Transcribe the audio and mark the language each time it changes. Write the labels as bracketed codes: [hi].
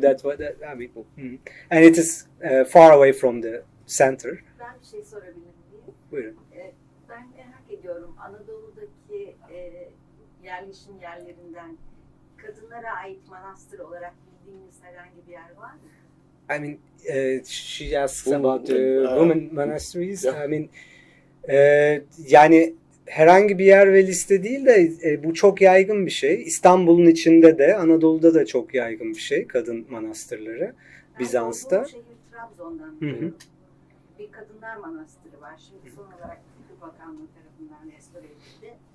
[en] That's what I mean. And it is far away from the center. [tr] Ben bir şey sorabilir miyim? Buyurun. Ben merak ediyorum, Anadolu'daki yerleşim yerlerinden kadınlara ait manastır olarak bildiğiniz herhangi bir yer var mı? [en] I mean, she asks about women monasteries. Yeah. I mean, [tr] yani herhangi bir yer ve liste değil de bu çok yaygın bir şey. İstanbul'un içinde de, Anadolu'da da çok yaygın bir şey, kadın manastırları. Bizans'ta. Ben şehir Trabzon'dan biliyorum. Bir kadınlar manastırı var. Şimdi son olarak Kültür Bakanlığı tarafından restore edildi.